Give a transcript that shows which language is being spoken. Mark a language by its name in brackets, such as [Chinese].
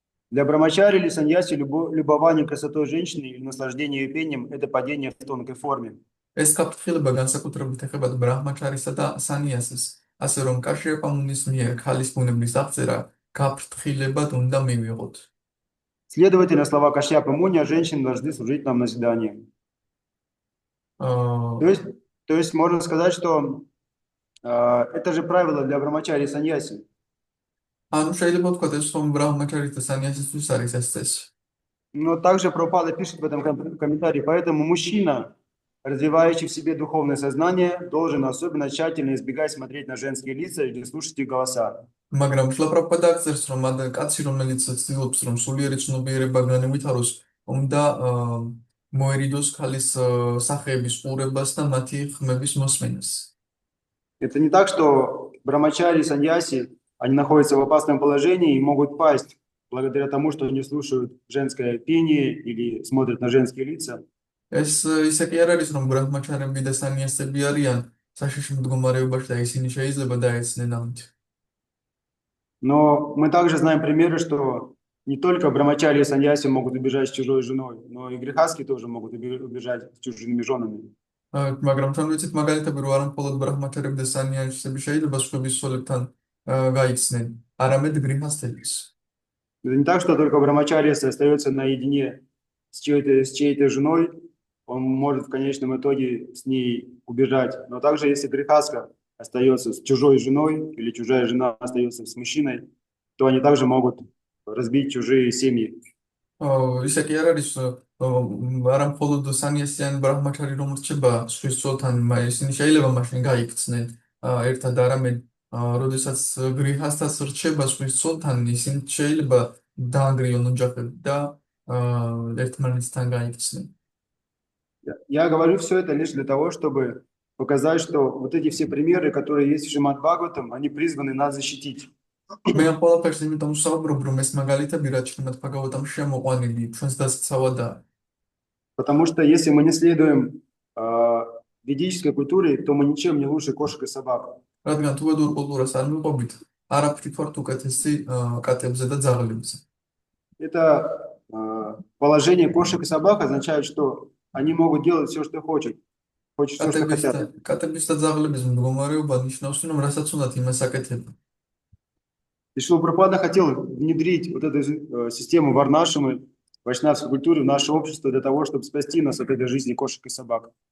[Russian] Для брамачари или саньяси любование красотой женщины или наслаждение ее пением – это падение в тонкой форме. [Georgian] ეს გაფრთხილება განსაკუთრებით ეხება ბრაჰმაჩარისა და სანიასის, ასე რომ კაშიაპა მუნის მიერ ქალის ბუნების აღწერა გაფრთხილებად უნდა მივიღოთ. [Russian] Следовательно, слова Кашьяпы Муни, женщины должны служить нам назиданием. აა То есть можно сказать, что это же правило для брамачари и саньяси. [Georgian] ანუ შეიძლება ვთქვათ, ეს რომ ბრაჰმაჩარის და სანიასისთვის არის ეს წესი. [Russian] Но также Прабхупада пишет в этом комментарии, поэтому мужчина, развивающий в себе духовное сознание, должен особенно тщательно избегать смотреть на женские лица или слушать их голоса. [Georgian] მაგრამ შლაპრაბჰუპადა აღწერს, რომ კაცი, რომელიც ცდილობს, რომ სულიერი ცნობიერება განევითაროს, უნდა მოერიდოს ქალის სახეების ყურებას და მათი ხმების მოსმენას. [Russian] Это не так, что брамачари и саньяси, они находятся в опасном положении и могут пасть благодаря тому, что они слушают женское пение или смотрят на женские лица. [Georgian] ეს ისე კი არ არის, რომ ბრაჰმაჩარები და სანიასები არიან საშიში მდგომარეობაში და ისინი შეიძლება დაეცნენ ამით. [Russian] Но мы также знаем примеры, что не только брамачари и саньяси могут убежать с чужой женой, но и грехаски тоже могут убежать с чужими женами. [Georgian] მაგრამ თან ვიცით მაგალითები, რომ არა მხოლოდ ბრაჰმაჩარები და სანიასები შეიძლება სხვების სოლებთან გაიქცნენ, არამედ გრიჰასთებიც. [Russian] Это не так, что только брамачари остается наедине с чьей-то женой, он может в конечном итоге с ней убежать. Но также если грехаска остается с чужой женой или чужая жена остается с мужчиной, то они также могут разбить чужие семьи. [Georgian] ისე კი არ არის, არა მხოლოდ სანიასი ან ბრაჰმაჩარი რომ რჩება სხვის ცოლთან, ისინი შეიძლება მაშინ გაიქცნენ ერთად, არამედ როდესაც გრიჰასთას რჩება სხვის ცოლთან, ისინი შეიძლება დაანგრიონ ოჯახები და ერთმანეთთან გაიქცნენ. [Russian] Я говорю все это лишь для того, чтобы показать, что вот эти все примеры, которые есть в Шримад Бхагаватам, они призваны нас защитить. [Georgian] მე ამ ყველაფერს იმიტომ ვსაუბრობ, რომ ეს მაგალითები რაც შრიმად ბჰაგავატამ შემოყვანილი ჩვენს დასაცავადაა. [Russian] Потому что если мы не следуем ведической культуре, то мы ничем не лучше кошек и собак. [Georgian] რადგან თუ ვედურ კულტურას არ მივყვებით, არაფრით ვართ უკეთესი კატებზე და ძაღლებზე. [Russian] Это положение кошек и собак означает, что они могут делать все, что хотят. Все, что хотят. [Georgian] კატების და ძაღლების მდგომარეობა ნიშნავს, რომ რასაც უნდათ იმას აკეთებენ. [Russian] И Шрила Прабхупада хотел внедрить вот эту систему варнашамы, вайшнавской культуры в наше общество для того, чтобы спасти нас от этой жизни кошек и собак.